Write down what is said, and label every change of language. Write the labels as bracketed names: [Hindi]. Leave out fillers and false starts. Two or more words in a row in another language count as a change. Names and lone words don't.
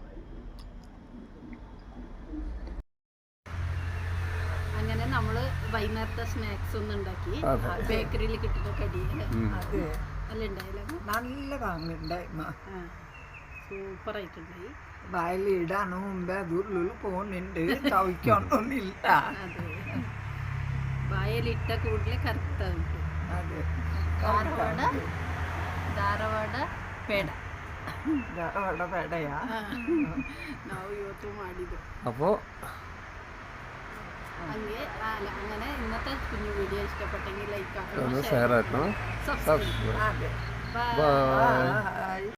[Malayalam] അങ്ങനെ നമ്മള് വൈകുന്നേരത്തെ സ്നാക്സ് ഒന്നും ഉണ്ടാക്കി, ബേക്കറിയിൽ കിട്ടുന്ന കടി അതെ, നല്ല ഉണ്ടായില്ല, നല്ല വാങ്ങുണ്ടായി. സൂപ്പർ ആയിട്ടുണ്ടായി. വയലിടാണ് മുമ്പേ അത് ഉള്ളിൽ പോകുന്നുണ്ട്, ചവിക്കൊണ്ടൊന്നില്ല. അതെ, വായലിട്ട കൂടുതൽ കറുത്ത അതെ, [Kannada] ಧಾರವಾಡ ಪೇಡ ಧಾರವಾಡ ಪೇಡಯಾ ನಾವು ಇವತ್ತು ಮಾಡಿದ್ದು. [Malayalam] അപ്പോൾ അങ്ങനെ ഇന്നത്തെ കുഞ്ഞു വീഡിയോ ഇഷ്ടപ്പെട്ടെങ്കിൽ ലൈക്ക് ആക്കണം, ഷെയർ ആക്കണം. സബ്സ്ക്രൈബ്. അതെ, ബൈ.